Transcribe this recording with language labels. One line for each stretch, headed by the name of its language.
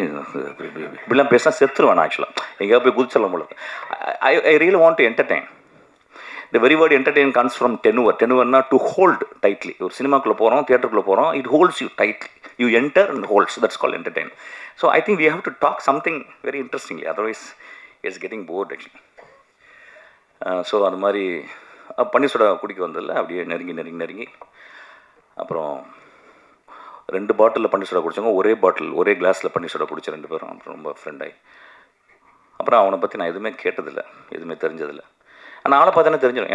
Tamil: இப்படிலாம் பேசினா செத்துருவேன் ஆக்சுவலாக. எங்கேயா போய் குதிச்சலாம் போல.
English: I really want to entertain. The very word entertain comes from tenure. Tenureனா to hold tightly.
Tamil: ஒரு சினிமாக்குள்ளே போகிறோம், தியேட்டருக்குள்ளே போகிறோம்,
English: it holds you tightly. You enter and holds. That's called entertain. So I think we have to talk something very interestingly. Otherwise, it's getting bored actually.
Tamil: So அந்த மாதிரி பன்னீர் soda குடிக்க வந்ததில்ல, அப்படியே நெருங்கி நெருங்கி நெருங்கி அப்புறம் 2 பாட்டிலில் பன்னீர் சோடா குடித்தவங்க ஒரே கிளாஸில் பன்னீர் சோடா குடித்த 2 பேரும் அப்புறம் ரொம்ப ஃப்ரெண்டாகி அப்புறம் அவனை பற்றி நான் எதுவுமே கேட்டதில்லை, எதுவுமே தெரிஞ்சதில்லை. ஆனால் ஆளை பார்த்தானே தெரிஞ்சிடும்.